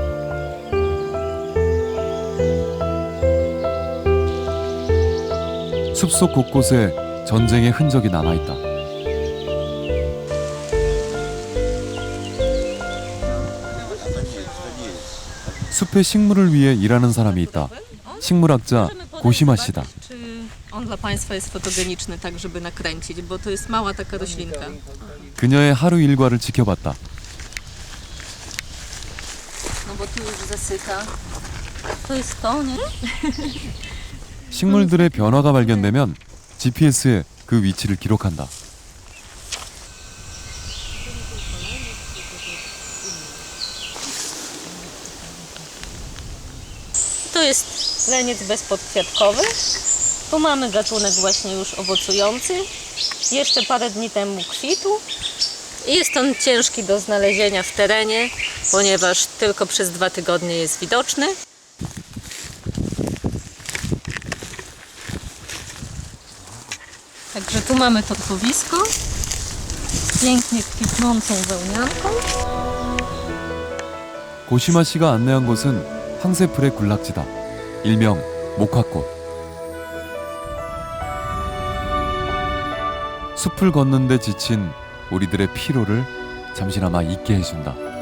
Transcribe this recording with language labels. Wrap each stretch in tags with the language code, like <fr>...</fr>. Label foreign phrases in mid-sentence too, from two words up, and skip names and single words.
<ko>숲속 곳곳에 전쟁의 흔적이 남아있다. 숲의 식물을 위해 일하는 사람이 있다. 식물학자 고시마 씨다.</ko> <pl>On dla Państwa jest fotogeniczny, tak żeby nakręcić, bo to jest mała taka roślinka.</pl> <ko>그녀의 하루 일과를 지켜봤다.</ko> <pl>No bo tu już zasycha. To jest to, nie?</pl> <ko>식물들의 변화가 발견되면 GPS에 그 위치를 기록한다.</ko> <pl>To jest leniec bezpodkwiatkowy. Tu mamy gatunek właśnie już owocujący. Jeszcze parę dni temu kwitł. Jest on ciężki do znalezienia w terenie, ponieważ tylko przez 2 tygodnie jest widoczny. Także tu mamy torfowisko z pięknie kwitnącą wełnianką.</pl> <ko>고시마 씨가 안내한 곳은 황새풀의 군락지다. 일명 목화꽃. 숲을 걷는데 지친 우리들의 피로를 잠시나마 잊게 해준다.</ko>